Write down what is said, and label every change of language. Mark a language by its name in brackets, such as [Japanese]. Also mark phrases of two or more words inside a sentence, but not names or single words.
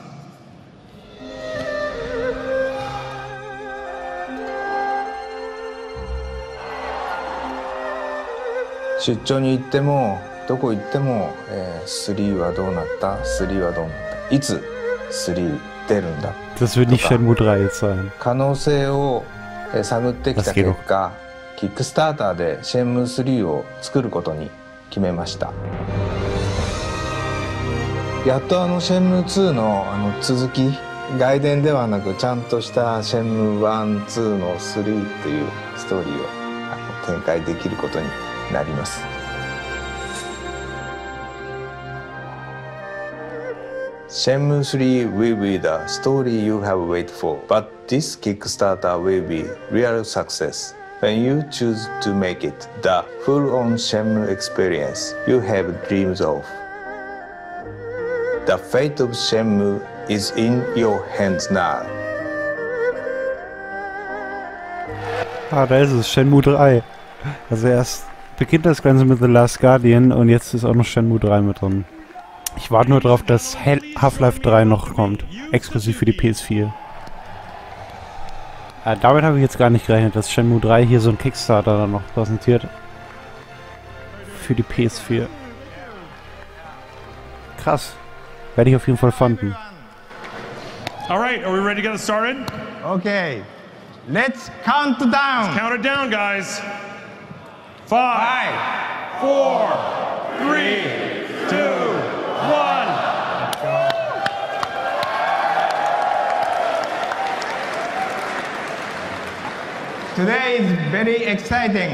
[Japanese] 「出張に行ってもどこ行っても、3はどうなった ?3 はどうなったいつ3出るんだ」 [German] Das wird nicht Shenmue 3 jetzt sein. [Japanese] 可能性を探ってきた結果、キックスターターでシェンムー3を作ることに決めました。やっとシェンムー2の続き、外伝ではなくちゃんとしたシェンムー1、2の3というストーリーを展開できることになります。 [English] Shenmue 3 will be the story you have waited for, but this Kickstarter will be real success. When you choose to make it the full-on Shenmue experience you have dreams of. The fate of Shenmue is in your hands now. [German] Ah, da ist es, Shenmue 3. Also erst beginnt das Ganze mit The Last Guardian und jetzt ist auch noch Shenmue 3 mit drin. Ich warte nur darauf, dass Half-Life 3 noch kommt. Exklusiv für die PS4. Damit habe ich jetzt gar nicht gerechnet, dass Shenmue 3 hier so ein Kickstarter dann noch präsentiert. Für die PS4. Krass. Werde ich auf jeden Fall fanden. [English] Alright, are we ready to get started? Okay. Let's count down. Let's count it down, guys. 5, 4, 3, 2, 1. Today is very exciting.